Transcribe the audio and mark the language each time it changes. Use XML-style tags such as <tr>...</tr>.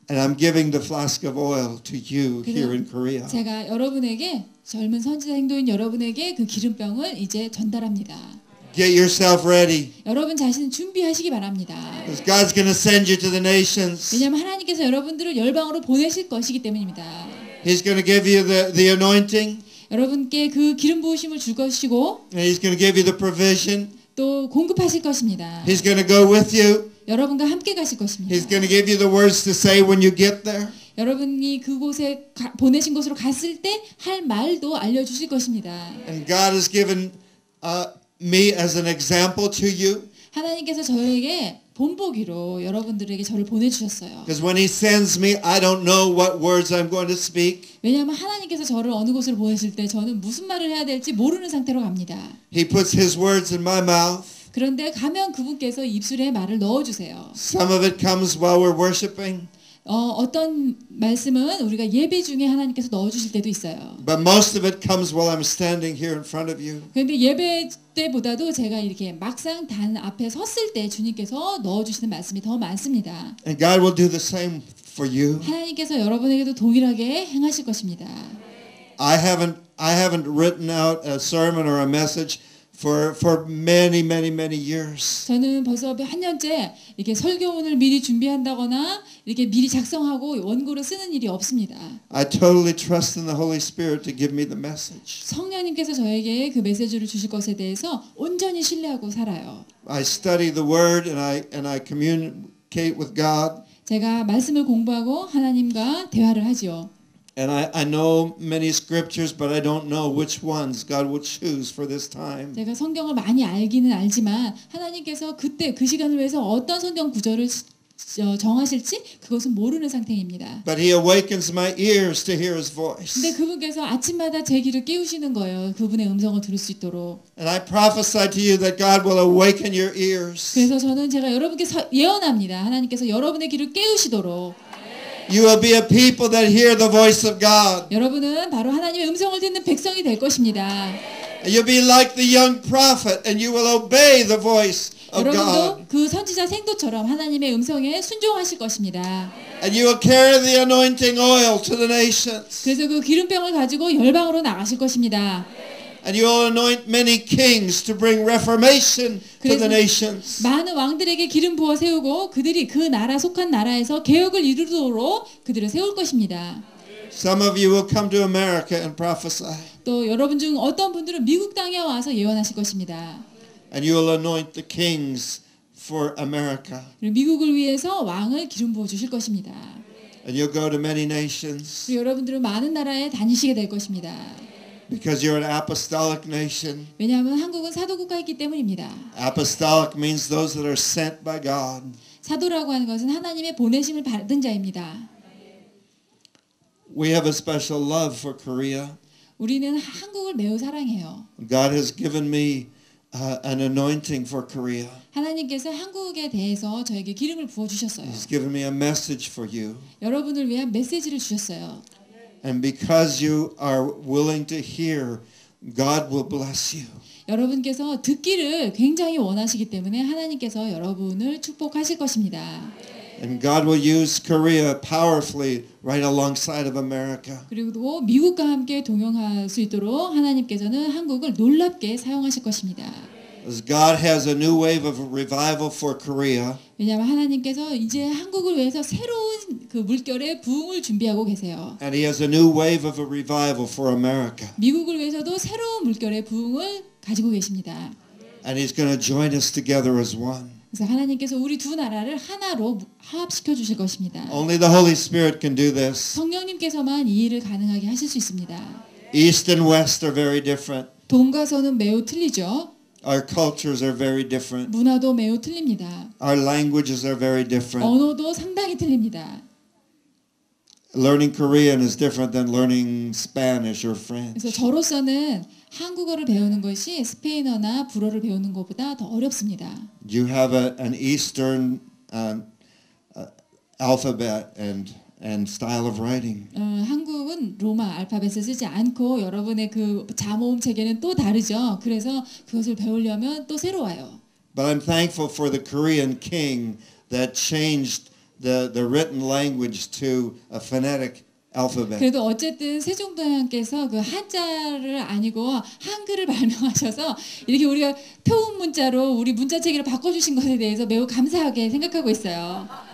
<en>And I'm giving the flask of oil to you here in Korea.</en> <ko>제가 여러분에게 젊은 선지자 행도인 여러분에게 그 기름병을 이제 전달합니다.</ko> <en>Get yourself ready.</en> <ko>여러분 자신 준비하시기 바랍니다.</ko> <en>Because God's going to send you to the nations.</en> <ko>왜냐하면 하나님께서 여러분들을 열방으로 보내실 것이기 때문입니다.</ko> <en>He's going to give you the anointing.</en> <ko>여러분께 그 기름 부으심을 줄 것이고</ko> <en>And He's going to give you the provision.</en> <ko>또 공급하실 것입니다.</ko> <en>He's going to go with you.</en> <ko>여러분과 함께 가실 것입니다.</ko> <en>He's going to give you the words to say when you get there.</en> <ko>여러분이 그곳에 보내신 곳으로 갔을 때 할 말도 알려주실 것입니다.</ko> <en>And God has given me as an example to you.</en> <ko>하나님께서 저에게 본보기로 여러분들에게 저를 보내주셨어요.</ko> <en>Because when He sends me, I don't know what words I'm going to speak.</en> <ko>왜냐하면 하나님께서 저를 어느 곳으로 보내실 때 저는 무슨 말을 해야 될지 모르는 상태로 갑니다.</ko> <en>He puts His words in my mouth.</en> <ko>그런데 가면 그분께서 입술에 말을 넣어주세요.</ko> <en>Some of it comes while we're worshiping.</en> <ko>어떤 말씀은 우리가 예배 중에 하나님께서 넣어주실 때도 있어요.</ko> <en>But most of it comes while I'm standing here in front of you.</en> <ko>그런데 예배 때보다도 제가 이렇게 막상 단 앞에 섰을 때 주님께서 넣어주시는 말씀이 더 많습니다.</ko> <en>And God will do the same for you.</en> <ko>하나님께서 여러분에게도 동일하게 행하실 것입니다.</ko> <en>I haven't written out a sermon or a message for many years.</en> <ko>저는 벌써 한 년째 이렇게 설교문을 미리 준비한다거나 이렇게 미리 작성하고 원고를 쓰는 일이 없습니다.</ko> <en>I totally trust in the Holy Spirit to give me the message.</en> <ko>성령님께서 저에게 그 메시지를 주실 것에 대해서 온전히 신뢰하고 살아요.</ko> <en>I study the Word and I communicate with God.</en> <ko>제가 말씀을 공부하고 하나님과 대화를 하지요.</ko> <en>And I know many scriptures, but I don't know which ones God will choose for this time.</en> <ko>제가 성경을 많이 알기는 알지만 하나님께서 그때 그 시간을 위해서 어떤 성경 구절을 정하실지 그것은 모르는 상태입니다.</ko> <en>But He awakens my ears to hear His voice.</en> <ko>근데 그분께서 아침마다 제 귀를 깨우시는 거예요. 그분의 음성을 들을 수 있도록.</ko> <en>And I prophesy to you that God will awaken your ears.</en> <ko>그래서 저는 제가 여러분께 예언합니다. 하나님께서 여러분의 귀를 깨우시도록.</ko> <en>You will be a people that hear the voice of God.</en> <ko>여러분은 바로 하나님의 음성을 듣는 백성이 될 것입니다.</ko> <en>You'll be like the young prophet and you will obey the voice of God.</en> <ko>여러분도 그 선지자 생도처럼 하나님의 음성에 순종하실 것입니다.</ko> <en>And you will carry the anointing oil to the nations.</en> <ko>그래서 그 기름병을 가지고 열방으로 나가실 것입니다.</ko> <en>And you will anoint many kings to bring reformation to the nations.</en> <ko>많은 왕들에게 기름 부어 세우고 그들이 그 나라 속한 나라에서 개혁을 이루도록 그들을 세울 것입니다.</ko> <en>Some of you will come to America and prophesy.</en> <ko>또 여러분 중 어떤 분들은 미국 땅에 와서 예언하실 것입니다.</ko> <en>And you will anoint the kings for America.</en> <ko>그리고 미국을 위해서 왕을 기름 부어 주실 것입니다.</ko> <en>And you'll go to many nations</en> <ko>그리고 여러분들은 많은 나라에 다니시게 될 것입니다.</ko> <en>because you're an apostolic nation.</en> <ko>왜냐하면 한국은 사도 국가이기 때문입니다.</ko> <en>Apostolic means those that are sent by God.</en> <ko>사도라고 하는 것은 하나님의 보내심을 받은 자입니다.</ko> <en>We have a special love for Korea.</en> <ko>우리는 한국을 매우 사랑해요.</ko> <en>God has given me an anointing for Korea.</en> <ko>하나님께서 한국에 대해서 저에게 기름을 부어 주셨어요.</ko> <en>He's given me a message for you.</en> <ko>여러분을 위한 메시지를 주셨어요.</ko> <en>And because you are willing to hear, God will bless you.</en> <ko>여러분께서 듣기를 굉장히 원하시기 때문에 하나님께서 여러분을 축복하실 것입니다.</ko> <en>And God will use Korea powerfully right alongside of America.</en> <ko>그리고 미국과 함께 동행할 수 있도록 하나님께서는 한국을 놀랍게 사용하실 것입니다.</ko> <en>As God has a new wave of revival for Korea,</en> <ko>왜냐하면 하나님께서 이제 한국을 위해서 새로운 그 물결의 부흥을 준비하고 계세요.</ko> <en>and He has a new wave of a revival for America.</en> <ko>미국을 위해서도 새로운 물결의 부흥을 가지고 계십니다.</ko> <en>And He's going to join us together as one.</en> <ko>그래서 하나님께서 우리 두 나라를 하나로 화합시켜 주실 것입니다.</ko> <en>Only the Holy Spirit can do this.</en> <ko>성령님께서만 이 일을 가능하게 하실 수 있습니다.</ko> <en>East and West are very different.</en> <ko>동과 서는 매우 틀리죠.</ko> <en>Our cultures are very different.</en> <ko>문화도 매우 틀립니다.</ko> <en>Our languages are very different.</en> <ko>언어도 상당히 틀립니다.</ko> <en>Learning Korean is different than learning Spanish or</en> <ko>그래서</ko> <en>French.</en> <ko>저로서는 한국어를 배우는 것이 스페인어나 불어를 배우는 것보다 더 어렵습니다.</ko> <en>You have an Eastern alphabet and style of writing.</en> <ko>한국은 로마 알파벳을 쓰지 않고 여러분의 그 자모음 체계는 또 다르죠. 그래서 그것을 배우려면 또 새로워요.</ko> <en>But I'm thankful for the Korean king that changed the written language to a phonetic alphabet.</en> <ko>그래도 어쨌든 세종대왕께서 그 한자를 아니고 한글을 발명하셔서 이렇게 우리가 표운 문자로 우리 문자 체계를 바꿔주신 것에 대해서 매우 감사하게 생각하고 있어요.</ko>